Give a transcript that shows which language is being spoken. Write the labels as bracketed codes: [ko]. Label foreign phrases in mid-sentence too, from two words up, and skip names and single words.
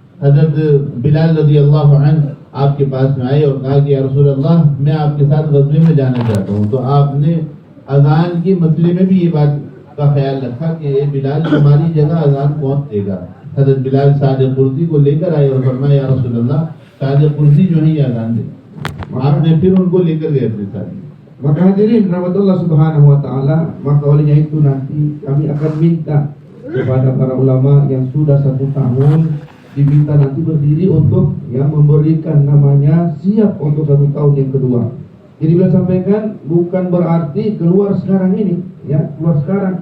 [hi] हज़रत बिलाल [ar] رضي الله عنه [hi] आपके पास में आए और कहा कि [ar] يا رسول الله, [hi] मैं आपके साथ ग़ज़वे में जाना चाहता हूँ। तो आपने अजान के मसले में भी ये बात का ख्याल रखा कि ये बिलाल, तुम्हारी जगह अजान कौन देगा। हज़रत बिलाल सादिक़ कुर्सी को लेकर आए और फरमाया [ar] يا رسول الله, [hi] सादिक़ कुर्सी जो है ये अजान दे। आपने फिर उनको लेकर गए अपने साथ। [id] Maka hadirin rahmatullah [ar] سبحانه وتعالى, [id] maka olehnya itu nanti kami akan minta kepada para ulama yang sudah 1 tahun, diminta nanti berdiri untuk ya memberikan namanya siap untuk 1 tahun yang kedua. Jadi beliau sampaikan bukan berarti keluar sekarang ini, ya keluar sekarang.